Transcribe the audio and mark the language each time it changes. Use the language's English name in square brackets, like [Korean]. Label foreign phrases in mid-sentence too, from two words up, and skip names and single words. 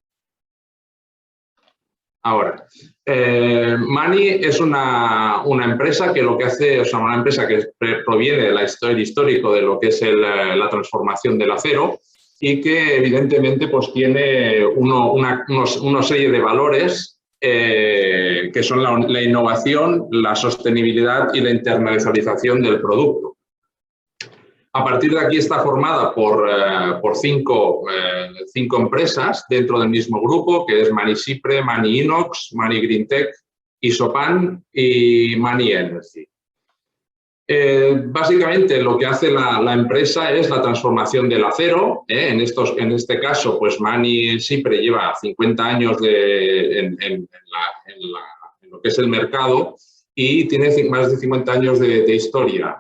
[Spanish] Ahora, Mani es una empresa que lo que hace, o sea, una empresa que proviene del histórico de lo que es la transformación del acero y que evidentemente pues tiene una serie de valores que son la innovación, la sostenibilidad y la internacionalización del producto. A partir de aquí está formada por cinco empresas dentro del mismo grupo, que es Mani Cipre, Mani Inox, Mani Greentech, Isopan y Mani Energy. Básicamente lo que hace la empresa es la transformación del acero. En este caso, pues Mani Cipre lleva 50 años en lo que es el mercado y tiene más de 50 años de historia.